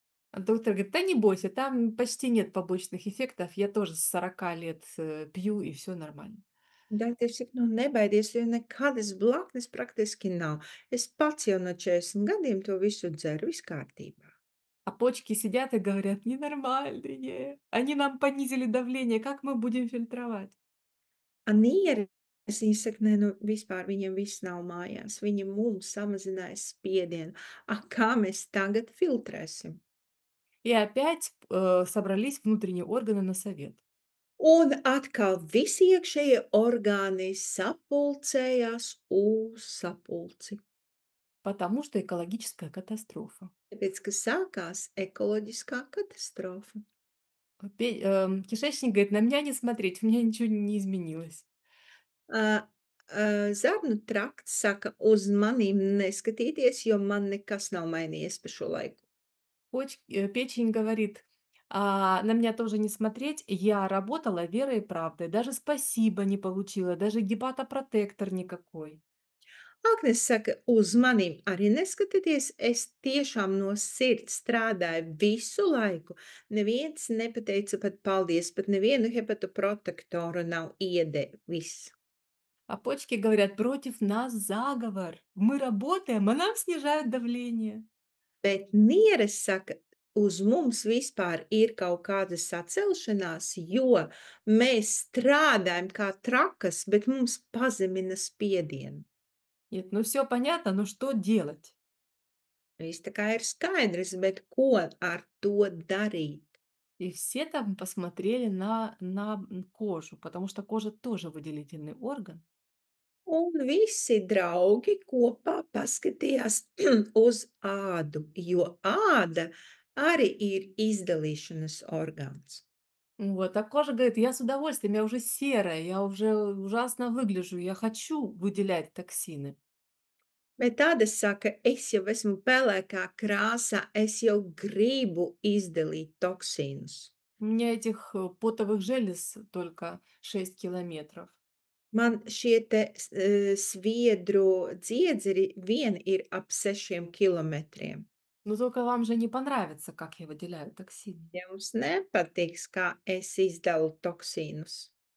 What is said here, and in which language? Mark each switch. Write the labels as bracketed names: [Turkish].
[Russian] А доктор говорит, да не бойся, там почти нет побочных эффектов, я тоже с 40 лет пью, и все нормально. [Latvian] Dakteris saka, nu nebaidies, jo nekādas blaknes praktiski nav. Es pats jau no 40 gadiem to visu dzeru, viss kārtībā. [Russian] А почки сидят и говорят, ненормальные, они нам понизили давление, как мы будем фильтровать? [Latvian] Nieres, viņa saka, nē, nu vispār viņiem viss nav mājās. Viņi mums samazināja spiedienu. Kā mēs tagad filtrēsim? [Russian] И опять собрались внутренние органы на совет. [Latvian] Un atkal visi iekšējie orgāni sapulcējās uz sapulci, [Russian] Потому что экологическая катастрофа. [Latvian] tāpēc, ka sākās ekoloģiskā katastrofa. [Russian] Кишечник говорит, на меня не смотреть, у меня ничего не изменилось. [Latvian] Ā, Zarnu trakts saka, uz manīm neskatīties, jo man nekas nav mainījies pa šo laiku. [Russian] Печень говорит, На меня тоже не смотреть. Я работала верой и правдой. Даже спасибо не получила, даже гепатопротектор никакой. [Latvian] Agnēs saka, uz maniem arī neskatieties, es tiešām no sirds strādāju visu laiku. Neviens nepateica pat paldies, pat nevienu hepatoprotektoru nav iedevis. [Russian] А почки говорят: "Против нас заговор. Мы работаем, а нам снижают давление". [Latvian] Bet nieres saka, uz mums vispār ir kaut kāda sacelšanās, jo mēs strādājam kā trakas, bet mums pazemina spiedienu. [Russian] Нет, ну все понятно, но что делать? [Latvian] Viss tā kā ir skaidrs, bet ko ar to darīt? [Russian] И все там посмотрели на кожу, потому что кожа тоже выделительный орган. [Latvian] Un visi draugi kopā paskatījās uz ādu, jo āda arī ir izdalīšanas orgāns. [Russian] Вот, а кожа говорит: "Я с удовольствием, я уже серая, я уже ужасно выгляжу, я хочу выделять токсины". [Latvian] Bet tāda saka, es jau esmu pelēkā krāsā, es jau gribu izdalīt toksīnus. [Russian] У меня этих, потовых желез только 6 километров. [Latvian] Man šie te sviedru dziedzeri vien ir ap 6 kilometriem. [Russian] Но только вам же не понравится, как я выделяю токсины. [Latvian] Jums nepatiks, kā es izdalu toksīnus.